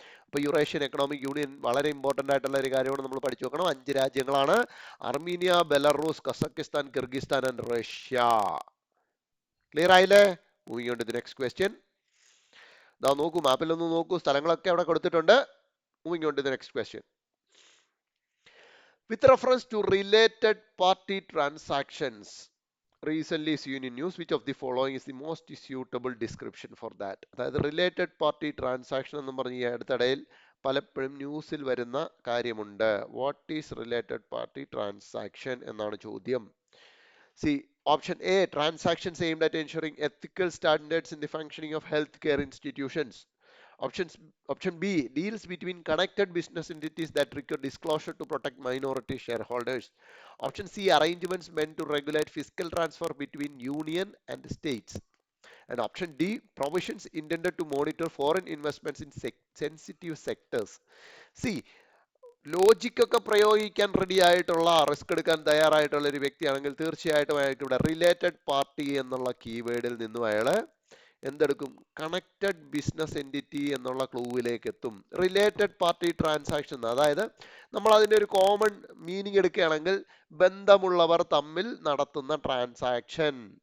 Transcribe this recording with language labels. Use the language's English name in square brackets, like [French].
[Malayalam] അപ്പൊ Eurasian economic union വളരെ important ആയിട്ടുള്ള ഒരു കാര്യമാണ്, നമ്മൾ പഠിച്ചു വെക്കണം. 5 രാജ്യങ്ങളാണ്: Armenia, Belarus, Kazakhstan, Kyrgyzstan and Russia. Clear ആയില്ലേ? [English] Moving on to the next question. [Malayalam] നോക്കൂ, മാപ്പിൽ ഒന്ന് നോക്കൂ, സ്ഥലങ്ങളൊക്കെ അവിടെ കൊടുത്തിട്ടുണ്ട്. [English] Moving on to the next question. With reference to related party transactions, recent seen in news, which of the following is the most suitable description for that? [Malayalam] അതായത് related party transaction എന്ന് പറഞ്ഞ് ഈ അടുത്തിടയിൽ പലപ്പോഴും ന്യൂസിൽ വരുന്ന കാര്യമുണ്ട്. [English] what is related party transaction [Malayalam] എന്നാണ് ചോദ്യം. [English] See, option A, transactions aimed at ensuring ethical standards in the functioning of healthcare institutions. Options, option B, deals between connected business entities that require disclosure to protect minority shareholders. Option C, arrangements meant to regulate fiscal transfer between union and states. And option D, provisions intended to monitor foreign investments in sensitive sectors. [Malayalam] See, logic ഒക്കെ പ്രയോഗിക്കാൻ ready ആയിട്ടുള്ള, risk എടുക്കാൻ തയ്യാറായിട്ടുള്ള ഒരു വ്യക്തിയാണെങ്കിൽ തീർച്ചയായിട്ടും അയാൾക്ക് ഇവിടെ related party എന്നുള്ള കീവേഡിൽ നിന്നും അയാള് എന്തെടുക്കും? കണക്റ്റഡ് ബിസിനസ് എൻറ്റിറ്റി എന്നുള്ള ക്ലൂവിലേക്ക് എത്തും. റിലേറ്റഡ് പാർട്ടി ട്രാൻസാക്ഷൻ, അതായത് നമ്മൾ അതിന്റെ ഒരു കോമൺ മീനിങ് എടുക്കുകയാണെങ്കിൽ ബന്ധമുള്ളവർ തമ്മിൽ നടത്തുന്ന ട്രാൻസാക്ഷൻ.